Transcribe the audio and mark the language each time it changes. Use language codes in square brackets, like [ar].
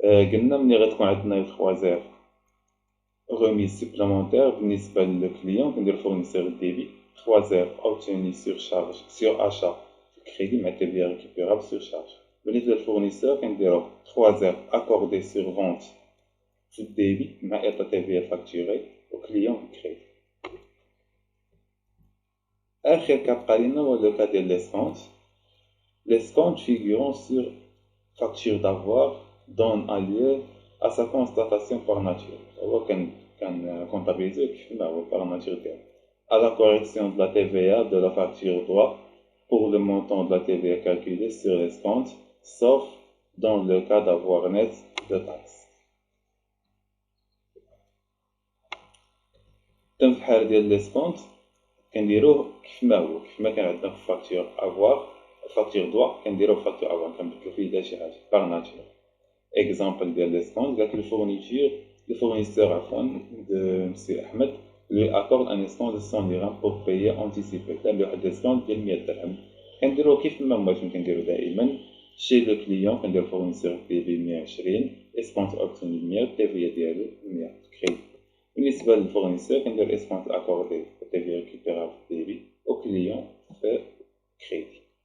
[ar] قلنا ملي غتكون عندنا لي 3 زير [fr] remise supplémentaire [ar] بالنسبه للكليون كندير فورنيسور ديبي 3 زير [fr] obtenu sur charge sur achat [ar] في الكريدي مع تي في ريكوبيرابل [fr] sur charge. [ar] بالنسبه للفورنيسور كنديرو 3 زير [fr] accordé sur vente [ar] في الديبي مع ايطا تي في فاكتوري وكليون في الكريدي. آخر كا بقى لينا هو لو كا ديال ليسكونت. [fr] L'escompte figurant sur facture d'avoir donne un lieu à sa constatation par nature. [ar] هو كان comptabilisé كيف ما هو [fr] par nature [ar] ديالو. [fr] À la correction de la TVA de la facture doit pour le montant de la TVA calculé sur l'escompte, sauf dans le cas d'avoir net de taxes. [ar] تم في الحالة ديال l'escompte كنديروه كيف ما هو، كيف ما كان عندنا في فاكتور افوار فاكتور دوا كنديرو فاكتور افون كنبدلو فيه حتى شي حاجه باغ ناتور. اكزامبل ديال لي سكونت قالك [fr] le fournisseur [ar] عفوا [fr] de مسيو احمد lui accorde un escompte de 100 dirhams pour payer anticipé. [ar] دار لي واحد الاسكونت ديال 100 درهم. كنديرو كيف ما هما فين كنديرو دائما شي لو كليون كندير فورنيسور ديالي 120 اسكونت اوبسيونيل 100 التيفيه ديالو 100 كريدي. بالنسبه للفورنيسور كندير اسكونت اكوردي التيفي ريكوبيرابل ديالي او كليون في كريدي.